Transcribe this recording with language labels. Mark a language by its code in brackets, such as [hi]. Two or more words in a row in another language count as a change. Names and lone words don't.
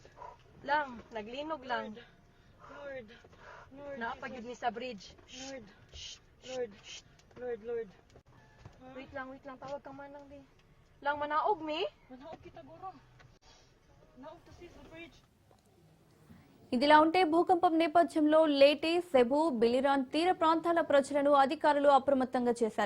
[ceb] Lang, naglinog lang. Lord. Naapagid ni sa bridge. Lord. Wait lang, tawag ka man lang di. Lang, manaog mi? Manaog kita guro. Naog to sis sa bridge. [te] ఇదిలా ఉంటే భూకంపం నేపథ్యంలో లేటి, సెబు, బిలిరాన్ తీర ప్రాంతాల ప్రజలను అధికారులు అప్రమత్తంగా చేశారు.